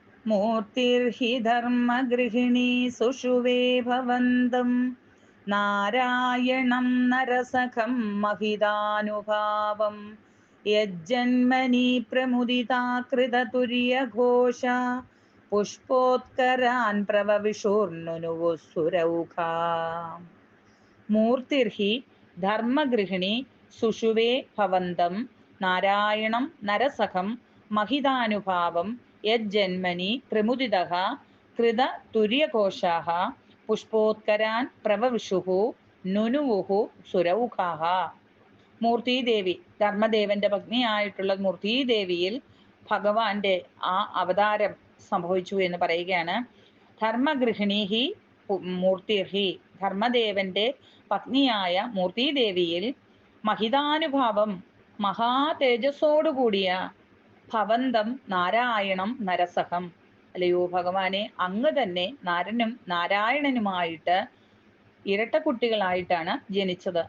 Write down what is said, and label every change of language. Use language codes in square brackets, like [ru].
[sa] മൂർത്തിർഹി ധർമ്മഗൃഹിണീ സുഷുവേ ഭവന്തം നാരായണം നരസഖം മഹിതാനുഭാവം യജ്ജന്മനി പ്രമുദിതാ കൃതതുര്യഘോഷ പുഷ്പോത്കരാൻ പ്രവവിഷൂർനുനുവുസുരൗഘാ. മൂർത്തിർഹി ധർമ്മഗൃഹിണി സുഷുവേ ഭവന്തം നാരായണം നരസഖം महितानुभावं यज्जन्मनि प्रमुदितः कृत तुर्यघोषाः पुष्पोत्करान् प्रवविशुः नुनुवुः सुरौखाः. [ml] മൂർത്തീദേവി, ധർമ്മദേവന്റെ പത്നിയായിട്ടുള്ള മൂർത്തീദേവിയിൽ ഭഗവാന്റെ ആ അവതാരം സംഭവിച്ചു എന്ന് പറയുകയാണ്. [sa] ധർമ്മഗൃഹിണി മൂർത്തിർഹി, [ml] ധർമ്മദേവന്റെ പത്നിയായ മൂർത്തീദേവിയിൽ മഹിതാനുഭാവം, മഹാ തേജസ്സോടുകൂടിയ [sa] ഭവന്തം നാരായണം നരസഹം, [ml] അല്ലയോ ഭഗവാനെ, അങ്ങ് തന്നെ നരനും നാരായണനുമായിട്ട് ഇരട്ടക്കുട്ടികളായിട്ടാണ് ജനിച്ചത്.